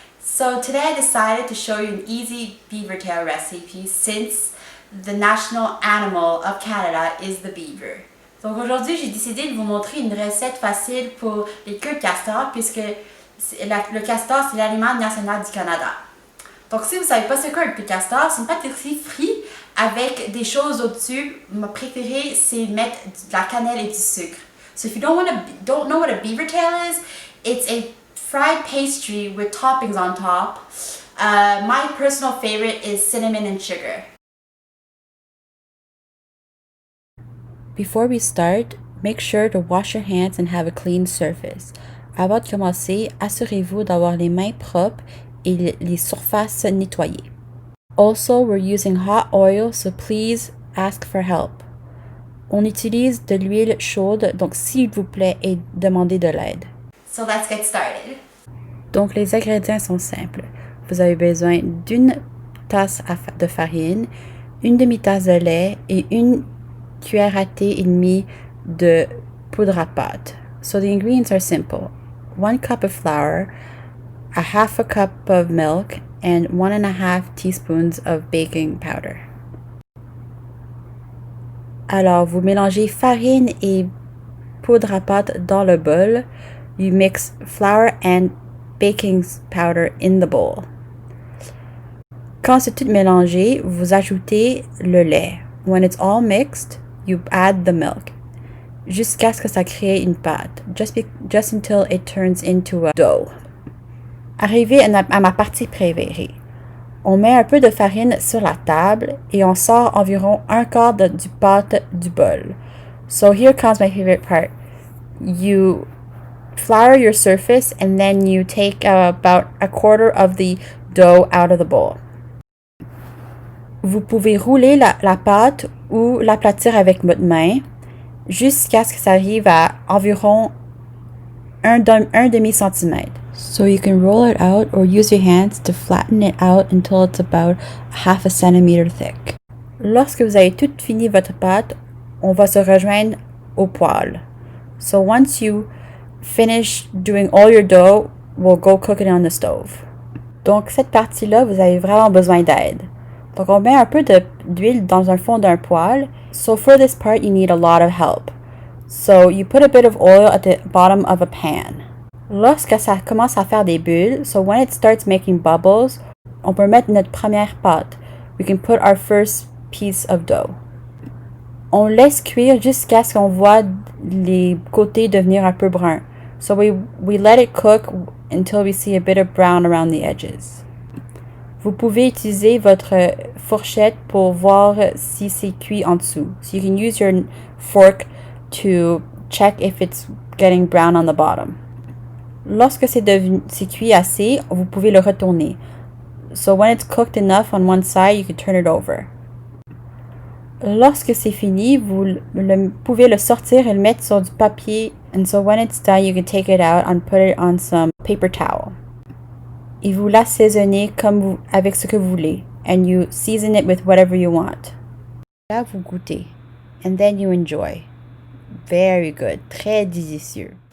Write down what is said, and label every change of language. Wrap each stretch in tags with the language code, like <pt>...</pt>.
<en>So today I decided to show you an easy beaver tail recipe since the national animal of Canada is the beaver.</en> <fr>Donc aujourd'hui, j'ai décidé de vous montrer une recette facile pour les queues de castor puisque le castor, c'est l'aliment national du Canada. Donc si vous ne savez pas c'est quoi le queue de castor, c'est une pâtisserie frite avec des choses au-dessus. Ma préférée, c'est mettre de la cannelle et du sucre.</fr> <en>So if you don't know what a beaver tail is, it's a fried pastry with toppings on top. My personal favorite is cinnamon and sugar. Before we start, make sure to wash your hands and have a clean surface.</en> <fr>Avant de commencer, assurez-vous d'avoir les mains propres et les surfaces nettoyées.</fr> <en>Also, we're using hot oil, so please ask for help.</en> <fr>On utilise de l'huile chaude, donc s'il vous plaît, et demandez de l'aide.</fr> <en>So let's get started.</en> <fr>Donc les ingrédients sont simples. Vous avez besoin d'une tasse de farine, une demi-tasse de lait et une cuillère à thé et demie de poudre à pâte.</fr> <en>So the ingredients are simple. 1 cup of flour, a half a cup of milk, and 1.5 teaspoons of baking powder.</en> <fr>Alors, vous mélangez farine et poudre à pâte dans le bol.</fr> <en>You mix flour and baking powder in the bowl.</en> <fr>Quand c'est tout mélangé, vous ajoutez le lait.</fr> <en>When it's all mixed, you add the milk.</en> <fr>Jusqu'à ce que ça crée une pâte.</fr> <en>Just until it turns into a dough.</en> <fr>Arrivé à ma partie préférée. On met un peu de farine sur la table et on sort environ un quart du pâte du bol.</fr> <en>So here comes my favorite part. You flour your surface and then you take about a quarter of the dough out of the bowl.</en> <fr>Vous pouvez rouler la pâte ou l'aplatir avec votre main jusqu'à ce que ça arrive à environ un demi-centimètre.</fr> <en>So you can roll it out or use your hands to flatten it out until it's about half a centimeter thick.</en> <fr>Lorsque vous avez tout fini votre pâte, on va se rejoindre au poêle.</fr> <en>So once you finish doing all your dough, we'll go cook it on the stove.</en> <fr>Donc cette partie-là, vous avez vraiment besoin d'aide. Donc on met un peu d'huile dans un fond d'un poêle.</fr> <en>So for this part, you need a lot of help. So you put a bit of oil at the bottom of a pan.</en> <fr>Lorsque ça commence à faire des bulles,</fr> <en>so when it starts making bubbles,</en> <fr>on peut mettre notre première pâte.</fr> <en>We can put our first piece of dough.</en> <fr>On laisse cuire jusqu'à ce qu'on voit les côtés devenir un peu bruns.</fr> <en>So we let it cook until we see a bit of brown around the edges.</en> <fr>Vous pouvez utiliser votre fourchette pour voir si c'est cuit en dessous.</fr> <en>So you can use your fork to check if it's getting brown on the bottom.</en> <fr>Lorsque c'est cuit assez, vous pouvez le retourner.</fr> <en>So when it's cooked enough on one side, you can turn it over.</en> <fr>Lorsque c'est fini, vous pouvez le sortir et le mettre sur du papier.</fr> <en>And so when it's done, you can take it out and put it on some paper towel.</en> <fr>Et vous l'assaisonnez avec ce que vous voulez.</fr> <en>And you season it with whatever you want.</en> <fr>Là, vous goûtez.</fr> <en>And then you enjoy. Very good.</en> <fr>Très délicieux.</fr>